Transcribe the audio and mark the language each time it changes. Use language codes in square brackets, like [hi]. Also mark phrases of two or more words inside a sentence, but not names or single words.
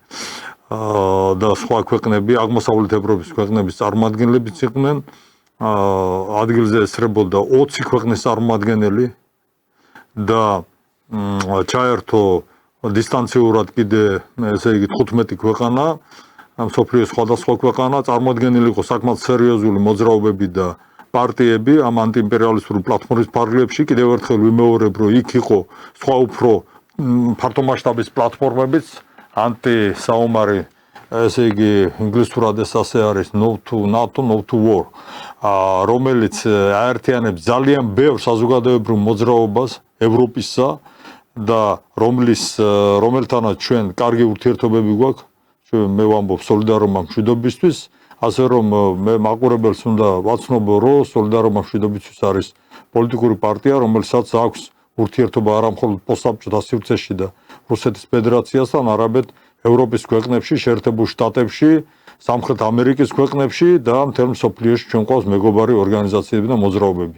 [ka] და სხვა ქვეყნები, აღმოსავლეთ ევროპის ქვეყნების წარმომადგენლებიც იყვნენ, ადგილზე ესწრებოდა 20 ქვეყნის წარმომადგენელი და ჩაერთო დისტანციურად კიდე ესე იგი 15 ქვეყანა მსოფლიოს სხვადასხვა ქვეყანა წარმოადგენილი იყო საკმაოდ სერიოზული მოძრაობები და პარტიები ამ ანტიიმპერიალისტური პლატფორმის ფარგლებში კიდევ ერთხელ ვიმეორებ რომ იქ იყო სხვა უფრო ფართომასშტაბის პლატფორმებიც ანტისაომარი ესე იგი ინგლისურად ეს ასე არის [en] no to NATO no to war [ka] რომელიც აერთიანებს ძალიან ბევრ საზოგადოებრივ მოძრაობას ევროპისა და რომელთანაც ჩვენ კარგი ურთიერთობები გვაქვს მე ვამბობ სოლიდარობა მშვიდობისთვის, ასე რომ მე მაყურებელს უნდა ვაცნობო, რომ სოლიდარობა მშვიდობისთვის არის პოლიტიკური პარტია, რომელსაც აქვს ურთიერთობა არა მხოლოდ პოსტსაბჭოთა სივრცეში და რუსეთის ფედერაციასთან, არამედ ევროპის ქვეყნებში, შეერთებულ შტატებში, სამხრეთ ამერიკის ქვეყნებში და მთელ მსოფლიოში ჩვენ ყავს მეგობარი ორგანიზაციები და მოძრაობები.